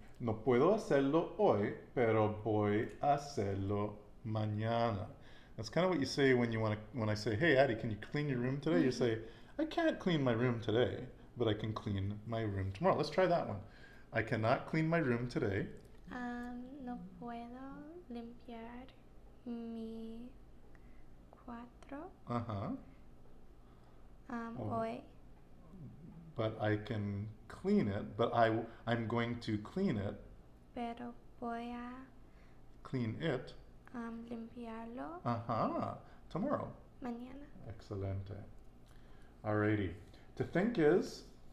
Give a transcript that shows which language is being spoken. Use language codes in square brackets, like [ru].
[es] No puedo hacerlo hoy, pero voy a hacerlo mañana. [en] That's kind of what you say when I say, hey Addie, can you clean your room today? You say, I can't clean my room today, but I can clean my room tomorrow. Let's try that one. I cannot clean my room today. [es] No puedo limpiar mi cuarto. Hoy. [en] But I can clean it, but I'm going to clean it. [es] Pero voy a [en] Clean it. [es] Limpiarlo. [en] Tomorrow. [es] Mañana. [en] Excelente. Alrighty. To think is?